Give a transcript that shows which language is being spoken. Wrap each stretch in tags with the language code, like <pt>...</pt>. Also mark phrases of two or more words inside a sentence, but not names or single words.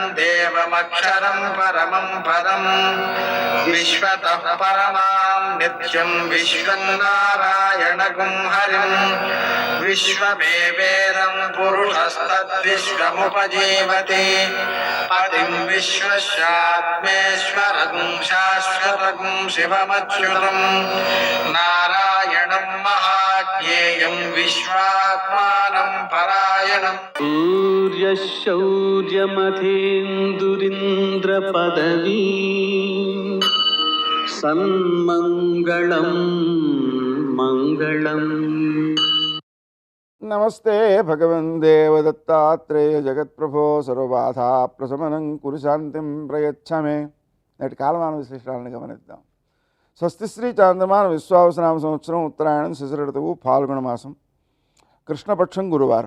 <sa>देवमक्षरं परमं पदं विश्वतः परमां नित्यं विश्वं नारायणगुं हरिं विश्वमेवेदं पुरुषस्तद्विश्वमुपजीवति पतिं विश्वस्यात्मेश्वरं शाश्वतं शिवमच्युतं नारायणं महाज्ञेयं विश्वात्मानं परायणं सूर्यशौर्यमथेन्दुरिन्द्रपदवी सन्मङ्गलं मङ्गलम्. నమస్తే భగవన్ దేవదత్తాత్రేయ జగత్ప్రభో సర్వబాధా ప్రశమనం కురు శాంతిం ప్రయచ్చమే.</sa> <te>నేటి కాలమాన విశేషాలను గమనిద్దాం. స్వస్తి శ్రీ చాంద్రమాన విశ్వావసనామ సంవత్సరం ఉత్తరాయణం శిశిర ఋతువు ఫాల్గుణ మాసం కృష్ణపక్షం గురువారం.</te>